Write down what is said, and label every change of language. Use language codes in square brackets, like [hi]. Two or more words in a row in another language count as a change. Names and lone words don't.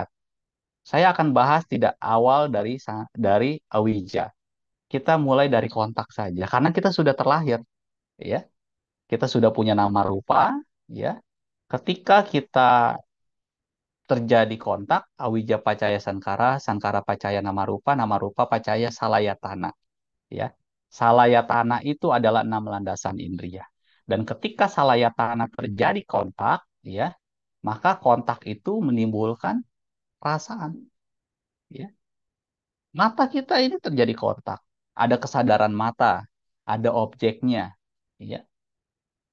[id] Saya akan bahas tidak awal dari awija. Kita mulai dari kontak saja karena kita sudah terlahir, ya. Kita sudah punya nama rupa, ya. Ketika kita terjadi kontak, [pi] awija pacaya sankara, sankara pacaya nama rupa pacaya salayatana, [id] ya. Salayatana itu adalah 6 landasan indria. Dan ketika salayatana terjadi kontak, ya, maka kontak itu menimbulkan perasaan, ya. Mata kita ini terjadi kontak, ada kesadaran mata, ada objeknya, ya.